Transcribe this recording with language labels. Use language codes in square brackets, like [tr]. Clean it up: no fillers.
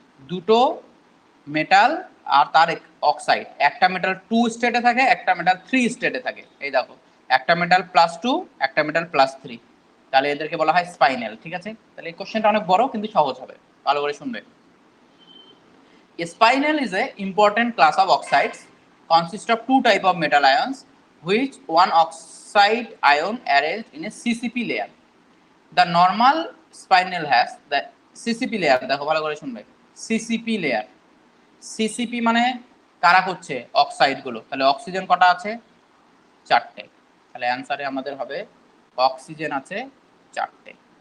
[bn] দুটো মেটাল আর তার অক্সাইড, একটা মেটাল 2 স্টেটে থাকে, একটা মেটাল 3 স্টেটে থাকে। এই দেখো, একটা মেটাল +2, একটা মেটাল +3, তাহলে এদেরকে বলা হয় স্পাইনাল। ঠিক আছে, তাহলে এই কোশ্চেনটা অনেক বড় কিন্তু সহজ হবে, ভালো করে শুনবে। [en] Spinel is a important class of oxides, consist of two type of metal ions, which one oxide ion arranged in a CCP layer. The normal spinel has the CCP layer, [bn] দেখো ভালো করে শুনবে, CCP layer, CCP মানে কারা করছে, oxide গুলো, তাহলে oxygen কটা আছে, 4টে, তাহলে অ্যান্সারে আমাদের হবে অক্সিজেন আছে 4টে।